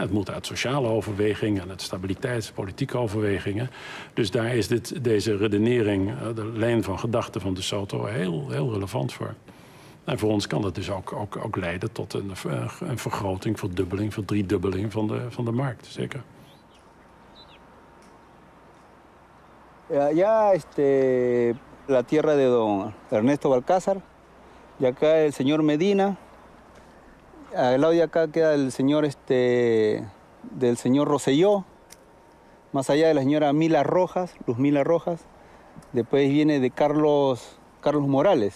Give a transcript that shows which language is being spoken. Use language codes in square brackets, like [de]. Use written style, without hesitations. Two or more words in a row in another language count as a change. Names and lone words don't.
[nl] Het moet uit sociale overwegingen en uit stabiliteitspolitieke overwegingen. Dus daar is deze redenering, de lijn van gedachten van De Soto, heel relevant voor. En voor ons kan dat dus ook leiden tot een vergroting, verdubbeling, verdriedubbeling van de markt, zeker. [es] Allá la tierra de don Ernesto Balcázar, y acá el señor Medina, al lado de acá queda el señor del señor Rosselló, más allá de la señora Mila Rojas, Luz Mila Rojas, después viene de Carlos Morales.